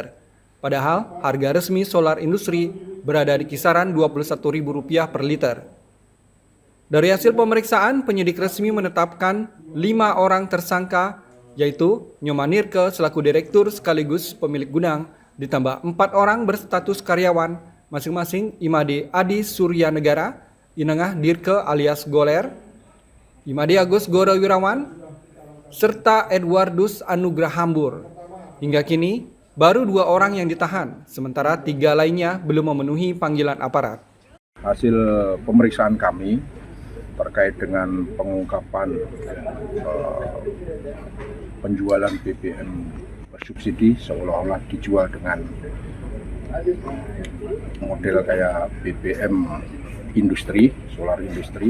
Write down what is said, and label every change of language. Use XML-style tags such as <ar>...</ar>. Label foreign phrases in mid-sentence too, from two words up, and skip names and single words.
<id>Padahal harga resmi solar industri berada di kisaran Rp21.000 per liter. Dari hasil pemeriksaan, penyidik resmi menetapkan 5 orang tersangka, yaitu Nyoman Nirke selaku direktur sekaligus pemilik gudang, ditambah 4 orang berstatus karyawan, masing-masing Imade Adi Surya Negara, Inengah Dirke alias Goler, Imade Agus Gorawirawan, serta Edwardus Anugrah Hambur. Hingga kini, baru 2 orang yang ditahan, sementara 3 lainnya belum memenuhi panggilan aparat. Hasil pemeriksaan kami terkait dengan pengungkapan penjualan BBM bersubsidi seolah-olah dijual dengan model kayak BBM industri, solar industri.</id>